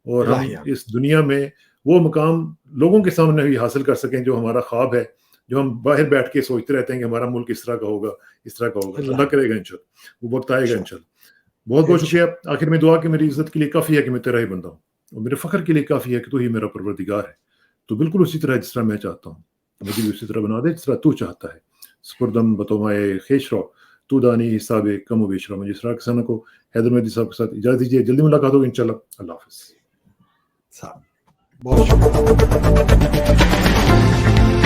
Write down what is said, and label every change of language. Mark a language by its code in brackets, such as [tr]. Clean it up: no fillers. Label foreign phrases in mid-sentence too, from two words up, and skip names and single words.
[ur] اور ہم اس دنیا میں وہ مقام لوگوں کے سامنے بھی حاصل کر سکیں جو ہمارا خواب ہے, جو ہم باہر بیٹھ کے سوچتے رہتے ہیں کہ ہمارا ملک اس طرح کا ہوگا, اس طرح کا ہوگا. اللہ کرے گا انشاءاللہ, وہ وقت آئے گا انشاءاللہ. بہت بہت شکریہ. آخر میں دعا کہ میری عزت کے لیے کافی ہے کہ میں تیرا ہی بندہ ہوں, اور میرے فخر کے لیے کافی ہے کہ تو ہی میرا پروردگار ہے. تو بالکل اسی طرح جس طرح میں چاہتا ہوں مجھے بھی اسی طرح بنا دے جس طرح تو چاہتا ہے. [fa] سپردم بتومائے خیش رو تو دانی حساب کم و بیش رو. [ur] مجھے اسرار کسانہ کو حیدر مہدی صاحب کے ساتھ اجازت دیجیے. جلدی ملاقات ہوگی انشاءاللہ. اللہ حافظ. بہت شکریہ.